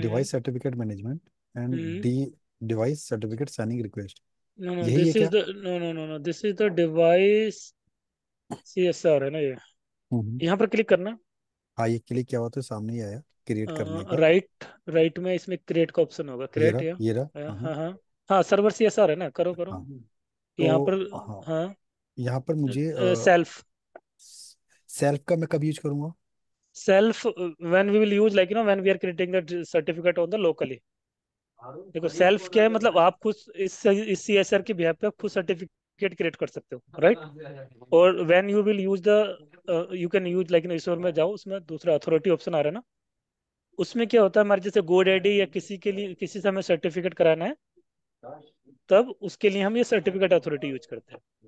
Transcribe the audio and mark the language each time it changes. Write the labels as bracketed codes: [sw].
[en] Device certificate management and Mm-hmm. The device certificate signing request, No, no, [hi] यही है [en] this is [hi] क्या? [en] the no. This is the device CSR [hi] है ना ये. हम्म। यहाँ पर क्लिक करना. हाँ, ये क्लिक किया हुआ तो सामने ही आया क्रिएट करने का। राइट राइट में इसमें क्रिएट का ऑप्शन होगा. क्रिएट या ये रहा। हाँ हाँ हाँ हाँ हाँ सर्वर CSR है ना. करो करो. हाँ। यहाँ पर. तो हाँ, हाँ. यहाँ पर मुझे [en] self [hi] सेल्फ का मैं कब यूज करूंगा? [en] self when we will use like when we are creating the certificate on the locally. [hi] देखो सेल्फ क्या है मतलब आप खुद इस CSR के बिहाफ पे आप खुद सर्टिफिकेट क्रिएट कर सकते हो राइट. और [en] when you will use the you can use like [hi] इसोर में जाओ उसमें दूसरा अथॉरिटी ऑप्शन आ रहा है ना. उसमें क्या होता है हमारे जैसे गोड आईडी या किसी के लिए किसी से हमें सर्टिफिकेट कराना है तब उसके लिए हम ये सर्टिफिकेट अथॉरिटी यूज करते हैं.